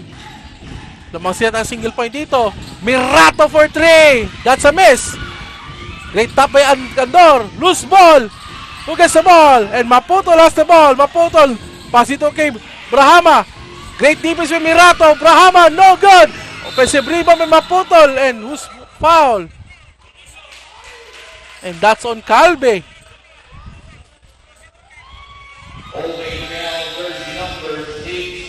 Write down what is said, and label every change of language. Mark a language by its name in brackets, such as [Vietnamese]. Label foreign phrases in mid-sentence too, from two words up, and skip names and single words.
[Filipino] Lamang sila ng single point dito. [English] Mirato for 3. That's a miss. Great tap by Andor. Loose ball. Who gets the ball? And Maputol has the ball. [Filipino] Maputol. Pass ito kay Brahama. [English] Great defense with Mirato. Brahama, no good. Offensive rebound by Maputol. And who's foul? And that's on Calbe. Holding now jersey number 6.